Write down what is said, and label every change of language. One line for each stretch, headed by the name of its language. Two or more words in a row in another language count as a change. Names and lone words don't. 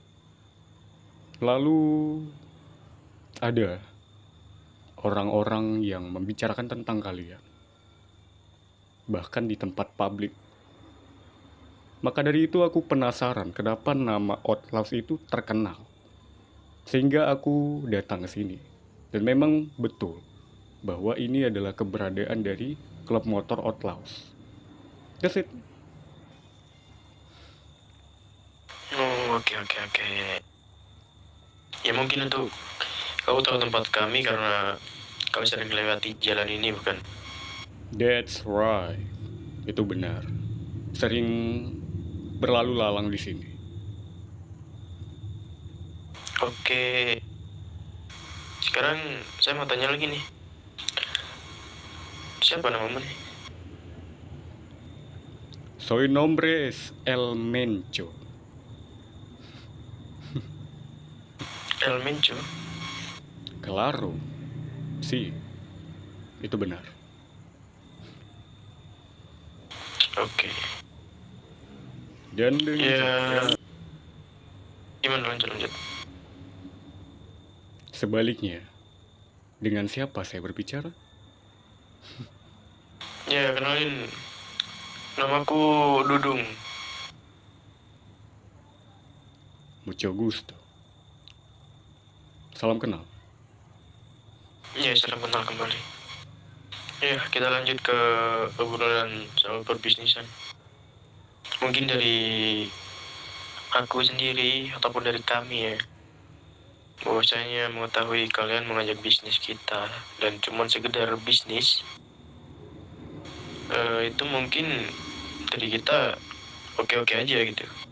Indonesian: Lalu ada orang-orang yang membicarakan tentang kalian, bahkan di tempat publik. Maka dari itu aku penasaran kenapa nama Outlaws itu terkenal. Sehingga aku datang ke sini. Dan memang betul bahwa ini adalah keberadaan dari klub motor Outlaws.
English: That's it.
Indonesian: Oh, oke. Ya mungkin untuk kau tahu tempat kami karena kau sering melewati jalan ini, bukan?
English: That's right.
Indonesian: Itu benar. Sering berlalu lalang di sini. Oke. Sekarang saya mau tanya lagi nih. Siapa namamu nih?
Spanish: Soy nombre es El Mencho. El Mencho. Claro. Si.
Indonesian: Itu benar. Oke. Dan dengan Ya. Gimana lanjut? sebaliknya, dengan siapa saya berbicara? Ya, kenalin. Namaku Dudung.
Spanish: Mucho gusto.
Indonesian: Salam kenal. Ya, salam kenal kembali. Ya, kita lanjut ke obrolan soal perbisnisan. Mungkin dari aku sendiri ataupun dari kami ya, bahwasanya mengetahui kalian mengajak bisnis kita dan cuman sekedar bisnis, itu mungkin dari kita oke-oke aja gitu.